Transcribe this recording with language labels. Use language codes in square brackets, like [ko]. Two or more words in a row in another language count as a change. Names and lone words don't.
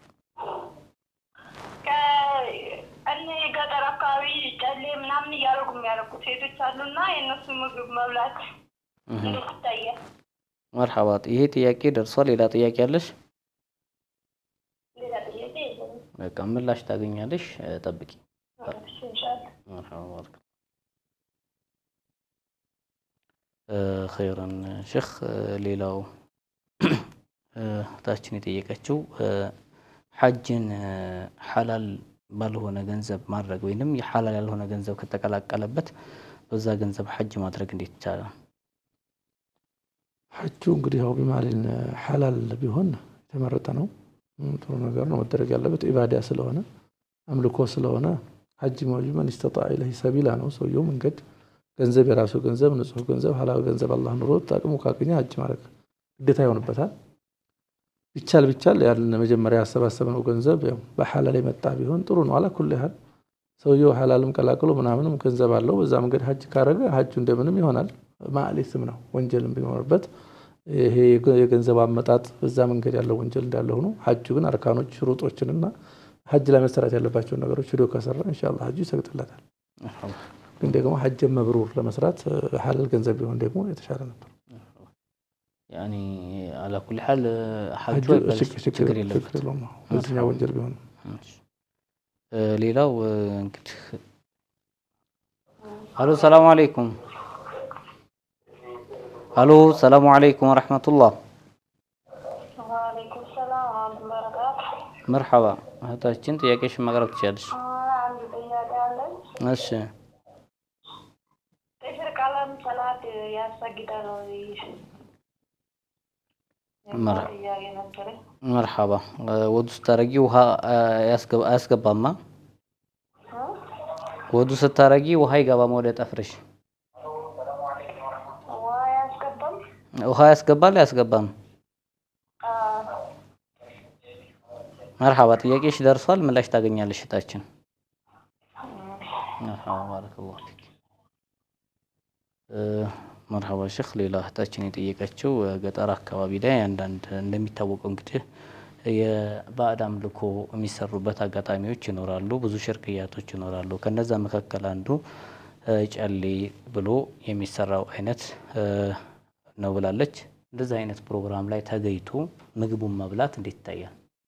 [am] ከእኔ ገጠር አካባቢ ጨሌ ምናምን እያደረጉ የሚያደርጉ ሴቶች አሉና የእነሱ ምግብ መብላት እንዴት ይታያል مرحبا ይሄ ጥያቄ ደርሷል ሌላ ጥያቄ ያለሽ ሌላ ጥያቄ የለም በቃ ምላሽ ታገኛለሽ ጠብቂ ኢንሻአላህ [ar] مرحبا خيرا شيخ [am] ሌላው ታችን የጠየቀችው ሐጅን ሐላል ባልሆነ ገንዘብ ማድረግ ወይንም የሐላል ያልሆነ ገንዘብ ከተቀላቀለበት በዛ ገንዘብ ሐጅ ማድረግ እንዴት ይቻላል ሐጁ እንግዲህ ያው ቢማልን ሐላል ቢሆን የተመረጠ ነው ጥሩ ነገር ነው መደረግ ያለበት ኢባዳ ስለሆነ አምልኮ ስለሆነ ሐጅ ማጅመን [ar] استطاع اليه سبيلا [am] ነው ሰውየው መንገድ ገንዘብ የራሱ ገንዘብ ንጹህ ገንዘብ ሐላል ገንዘብ አላህ ኑሮት ታቅሙ ካገኘ ሐጅ ማድረግ ግዴታ ይሆንበታል ቢቻል ያለን መጀመሪያ ያሰባሰበው ገንዘብ ያው በሐላል የመጣ ቢሆን ጥሩ ነው [ar] على كل حال [am] ሰውየው ሐላልም ቀላቅሎ ምናምንም ገንዘብ አለው በዛ መንገድ ሐጅ ካረገ ሐጁ እንደምንም ይሆናል ማዕሊስም ነው ወንጀልም ቢኖርበት ይሄ የገንዘብ አመጣጥ በዛ መንገድ ያለው ወንጀል እንዳለ ሆኖ ሐጁ ግን አርካኖች ሽሩጦችንና ሐጅ ላይ መሰራት ያለባቸው ነገሮች ሄዶ ከሰራ ኢንሻአላህ ሐጁ ይሰግድለታል ግን ደግሞ [ar] حج مبرور [am] ለመስራት ሐላል ገንዘብ ቢሆን ደግሞ የተሻለ ነበር [ar] يعني على كل حال حج [am] ችግር የለውም እዚያ ወንጀል ቢሆን ሌላው እንግዲህ [ar] ألو سلام عليكم الو السلام عليكم ورحمه الله وعليكم السلام ورحمة الله وبركاته [am] مرحبا እህታችን ጥያቄሽን ማቅረብ ትችያለሽ አንድ ጥያቄ አለኝ እሺ ጥፍር ቀለም ሰላት ያሰግዳል ወይ مرحبا ወዱ ስታረጊ ውሃ ያስገባማ ወዱ ስታረጊ ውሃ ይገባማ ወደ ጠፍርሽ ውሃ ያስገባል ያስገባም مرحبا ጥያቄሽ ደርሷል ምላሽ ታገኛለሽ እህታችን [ar] مرحبا بارك الله فيك مرحبا شيخ [am] ሌላ እህታችን የጠየቀችው ገጠር አካባቢ ላይ አንዳንድ እንደሚታወቀው እንግዲህ የባዕድ አምልኮ የሚሰሩበት አጋጣሚዎች ይኖራሉ ብዙ ሽርክያቶች ይኖራሉ ከነዛ መካከል አንዱ ጨሌ ብሎ የሚሰራው አይነት ነው ብላለች እንደዚህ አይነት ፕሮግራም ላይ ተገይቶ ምግቡን መብላት እንዴት ይታያል